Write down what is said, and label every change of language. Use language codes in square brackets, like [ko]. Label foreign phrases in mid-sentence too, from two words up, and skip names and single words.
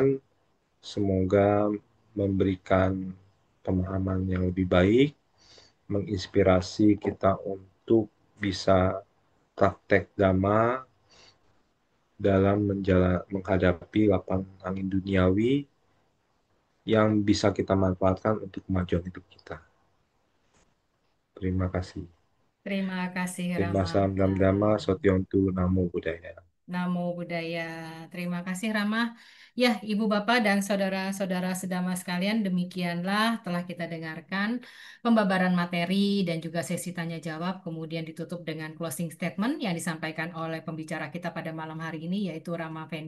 [id] Semoga memberikan pemahaman yang lebih baik, menginspirasi kita untuk bisa praktek dhamma dalam menghadapi lapang angin duniawi yang bisa kita manfaatkan untuk kemajuan hidup kita. Terima kasih. Terima kasih Terima Rama. salam dalam dhamma, [pi] sotyontu, namo buddhaya. Namo Buddhaya. [id] Terima kasih Rama. Ya, Ibu Bapak dan saudara-saudara sedama sekalian, demikianlah telah kita dengarkan pembabaran materi dan juga sesi tanya jawab, kemudian ditutup dengan [en] closing statement [id] yang disampaikan oleh pembicara kita pada malam hari ini, yaitu Rama Fendi.